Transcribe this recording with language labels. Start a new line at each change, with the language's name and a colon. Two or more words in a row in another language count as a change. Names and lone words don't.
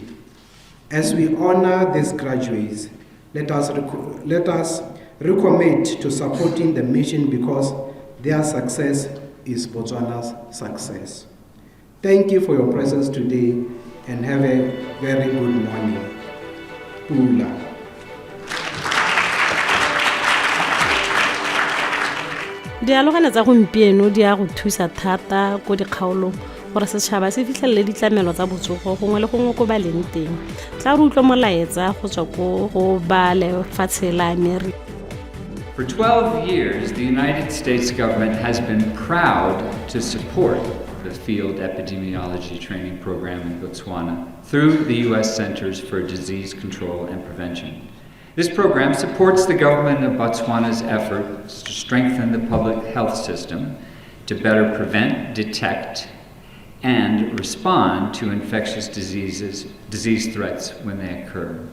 English: As we honor these graduates, let us recommit to supporting the mission because their success is Botswana's success. Thank you for your presence today and have a very good morning. Pula.
Tswana: Dialogane tsa gompieno di a go thusa thata ko dikgaolong gore setšhaba se fitlhelele ditlamelo tsa botsogo gongwe le gongwe ko ba leng teng. Tla re utlwe molaetsa go tswa go ba lefatshe la Amerika.
English: For 12 years, the United States government has been proud to support the Field Epidemiology Training Program in Botswana through the U.S. Centers for Disease Control and Prevention. This program supports the government of Botswana's efforts to strengthen the public health system to better prevent, detect, and respond to infectious disease threats when they occur.